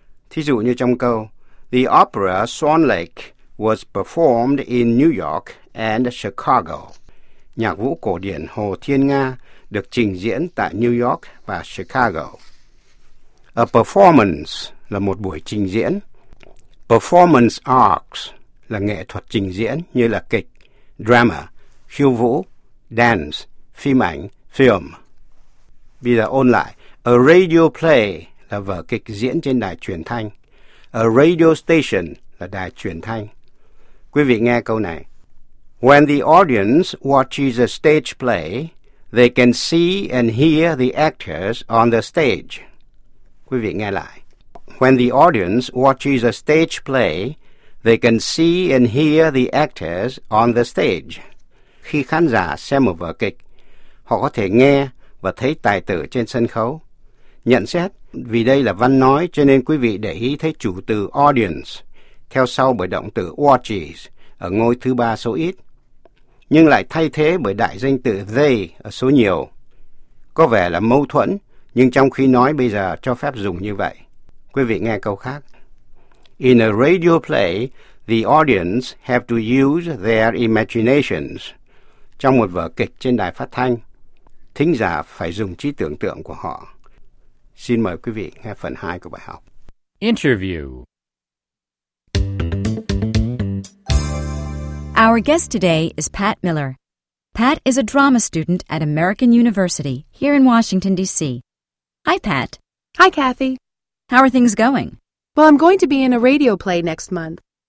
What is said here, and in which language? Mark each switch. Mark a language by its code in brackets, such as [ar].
[vi] Thí dụ như trong câu, [en] the opera Swan Lake was performed in New York and Chicago. [vi] Nhạc vũ cổ điển Hồ Thiên Nga được trình diễn tại New York và Chicago. A performance là một buổi trình diễn. Performance arts là nghệ thuật trình diễn như là kịch, drama, khiêu vũ, dance, phim ảnh, film. Bây giờ ôn lại, A radio play là vở kịch diễn trên đài truyền thanh. A radio station là đài truyền thanh. Quý vị nghe câu này. [en] When the audience watches a stage play, they can see and hear the actors on the stage. [vi] Quý vị nghe lại. [en] When the audience watches a stage play, they can see and hear the actors on the stage. [vi] Khi khán giả xem một vở kịch, họ có thể nghe và thấy tài tử trên sân khấu. Nhận xét, vì đây là văn nói cho nên quý vị để ý thấy chủ từ audience theo sau bởi động từ watches ở ngôi thứ ba số ít, nhưng lại thay thế bởi đại danh từ they ở số nhiều. Có vẻ là mâu thuẫn, nhưng trong khi nói bây giờ cho phép dùng như vậy. Quý vị nghe câu khác. [en] In a radio play, the audience have to use their imaginations. [vi] Trong một vở kịch trên đài phát thanh, thính giả phải dùng trí tưởng tượng của họ. Xin mời quý vị nghe phần 2 của bài học. [en] Interview. Our guest today is Pat Miller. Pat is a drama student at American University here in Washington, D.C. Hi, Pat. Hi, Kathy. How are things going? Well, I'm going to be in a radio play next month.